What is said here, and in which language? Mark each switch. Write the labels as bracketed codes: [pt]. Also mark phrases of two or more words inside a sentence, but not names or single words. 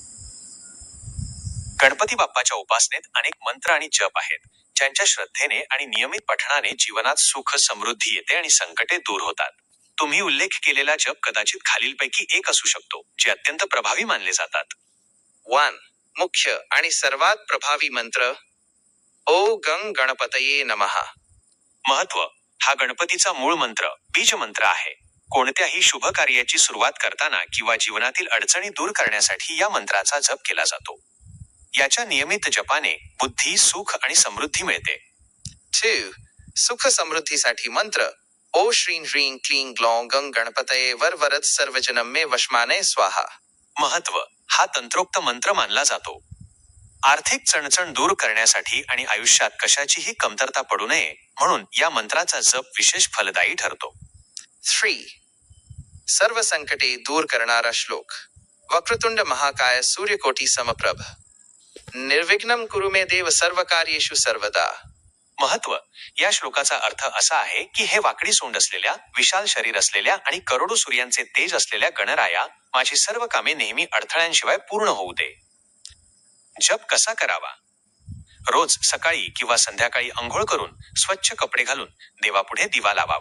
[mr] गणपती बाप्पाच्या उपासनेत अनेक मंत्र आणि जप आहेत, ज्यांच्या श्रद्धेने आणि नियमित पठणाने जीवनात सुख समृद्धी येते आणि संकटे दूर होतात. तुम्ही उल्लेख केलेला जप कदाचित खालीलपैकी एक असू शकतो, जे अत्यंत प्रभावी मानले जातात. 1. मुख्य आणि सर्वात प्रभावी मंत्र [sa] ओ गंग गणपतये नमः. [mr] महत्व: हा गणपतीचा मूळ मंत्र, बीज मंत्र आहे. कोणत्याही शुभ कार्याची सुरुवात करताना किंवा जीवनातील अडचणी दूर करण्यासाठी या मंत्राचा जप केला जातो. याच्या नियमित जपाने बुद्धी, सुख आणि समृद्धी मिळते. [sa] 2. [mr] सुख समृद्धीसाठी मंत्र [sa] ओ श्रीं ह्रीं क्लीं ग्लौं गंग गणपतये वरवरद सर्वजनम मे वशमाने स्वाहा. [mr] महत्व: हा तंत्रोक्त मंत्र मानला जातो. आर्थिक चणचण दूर करण्यासाठी आणि आयुष्यात कशाचीही कमतरता पडू नये म्हणून या मंत्राचा जप विशेष फलदायी ठरतो. [sa] 3. [mr] सर्व संकटे दूर करणारा श्लोक [sa] वक्रतुंड महाकाय सूर्यकोटी समप्रभ निर्विघ्नं कुरु मे देव सर्व कार्येषु सर्वदा. [mr] महत्व: या श्लोकाचा अर्थ असा आहे की हे वाकडी सोंड असलेल्या, विशाल शरीर असलेल्या आणि करोडो सूर्यांचे तेज असलेल्या गणराया, माझी सर्व कामे नेहमी अडथळ्यांशिवाय पूर्ण होऊ दे. जप कसा करावा? रोज सकाळी किंवा संध्याकाळी अंघोळ करून स्वच्छ कपडे घालून देवापुढे दिवा लावावा.